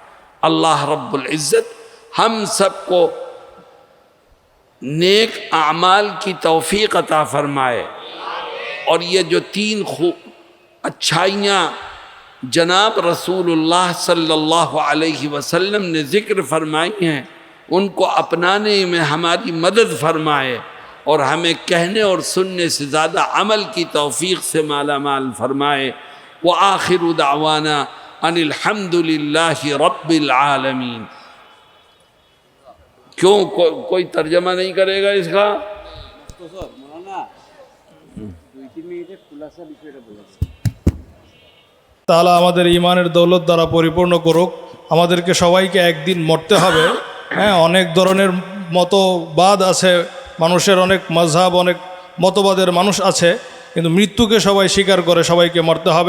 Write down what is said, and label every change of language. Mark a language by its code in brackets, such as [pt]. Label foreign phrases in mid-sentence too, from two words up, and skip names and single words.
[ur] اللہ رب العزت ہم سب کو نیک اعمال کی توفیق عطا فرمائے، اور یہ جو 3 اچھائیاں جناب رسول اللہ [ar] صلی اللہ علیہ وسلم [ur] نے ذکر فرمائی ہیں، ان کو اپنانے میں ہماری مدد فرمائے، اور ہمیں کہنے اور سننے سے زیادہ عمل کی توفیق سے مالا مال فرمائے۔ [ar] وآخر دعوانا ان الحمد للہ رب العالمین۔ [ur] کیوں کوئی ترجمہ نہیں کرے گا اس کا؟ [bn] তাআলা আমাদের ঈমানের দৌলত দ্বারা পরিপূর্ণ করুক। আমাদেরকে সবাইকে একদিন মরতে হবে। হ্যাঁ, অনেক ধরনের মতবাদ আছে, মানুষের অনেক মাযহাব, অনেক মতবাদের মানুষ আছে, কিন্তু মৃত্যুকে সবাই স্বীকার করে সবাইকে মরতে হবে।